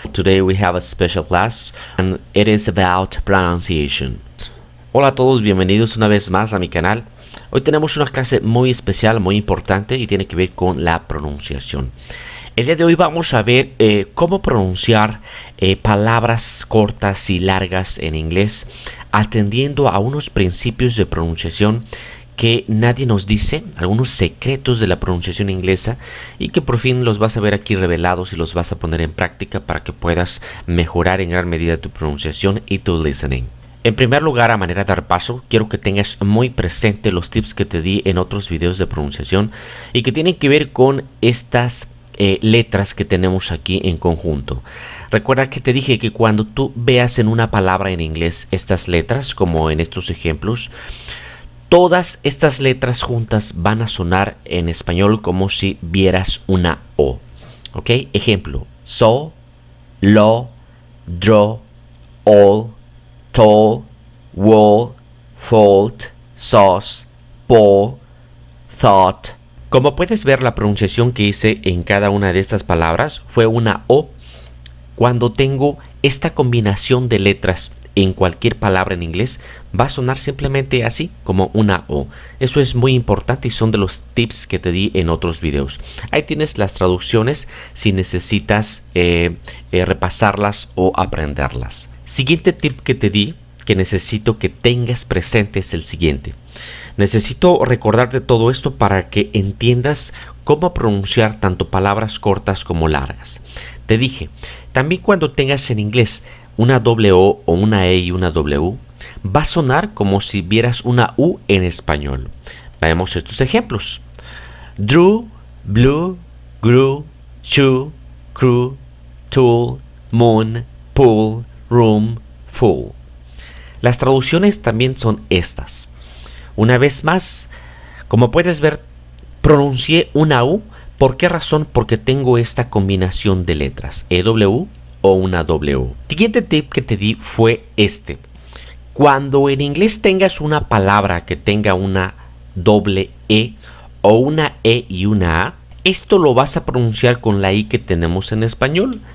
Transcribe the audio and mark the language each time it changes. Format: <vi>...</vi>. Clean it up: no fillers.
<en>Today we have a special class and it is about pronunciation.</en> <es>Hola a todos, bienvenidos una vez más a mi canal. Hoy tenemos una clase muy especial, muy importante y tiene que ver con la pronunciación. El día de hoy vamos a ver cómo pronunciar palabras cortas y largas en inglés, atendiendo a unos principios de pronunciación que nadie nos dice, algunos secretos de la pronunciación inglesa y que por fin los vas a ver aquí revelados y los vas a poner en práctica para que puedas mejorar en gran medida tu pronunciación y tu listening. En primer lugar, a manera de dar paso, quiero que tengas muy presente los tips que te di en otros videos de pronunciación y que tienen que ver con estas letras que tenemos aquí en conjunto. Recuerda que te dije que cuando tú veas en una palabra en inglés estas letras, como en estos ejemplos, todas estas letras juntas van a sonar en español como si vieras una O. ¿Ok? Ejemplo.</es> <en>So, lo, draw, all, tall, wall, fault, sauce, po, thought.</en> <es>Como puedes ver, la pronunciación que hice en cada una de estas palabras fue una O. Cuando tengo esta combinación de letras en cualquier palabra en inglés, va a sonar simplemente así, como una O. Eso es muy importante y son de los tips que te di en otros videos. Ahí tienes las traducciones si necesitas repasarlas o aprenderlas. Siguiente tip que te di, que necesito que tengas presente, es el siguiente. Necesito recordarte todo esto para que entiendas cómo pronunciar tanto palabras cortas como largas. Te dije, también cuando tengas en inglés una doble O o una E y una W, va a sonar como si vieras una U en español. Veamos estos ejemplos.</es> <en>Drew, blue, grew, chew, crew, tool, moon, pool, room, full.</en> <es>Las traducciones también son estas. Una vez más, como puedes ver, pronuncié una U. ¿Por qué razón? Porque tengo esta combinación de letras, EW o una W. Siguiente tip que te di fue este. Cuando en inglés tengas una palabra que tenga una doble E o una E y una A, esto lo vas a pronunciar con la I que tenemos en español.</es>